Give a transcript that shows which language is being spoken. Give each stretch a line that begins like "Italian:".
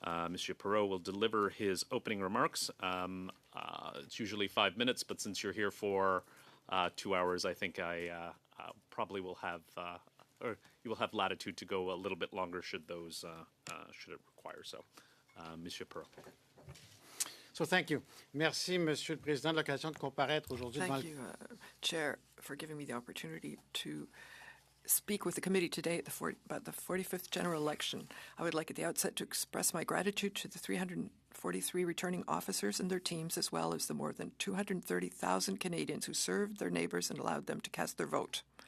English: Monsieur Perrault will deliver his opening remarks. It's usually 5 minutes, but since you're here for 2 hours, I think I probably will have, or you will have latitude to go a little bit longer should it require so. Monsieur Perrault. So thank you.
French: Merci, Monsieur le Président, de l'occasion de comparaître aujourd'hui.
English: Thank you, Chair, for giving me the opportunity to speak with the committee today about the 45th general election. I would like at the outset to express my gratitude to the 343 returning officers and their teams, as well as the more than 230,000 Canadians who served their neighbours and allowed them to cast their vote.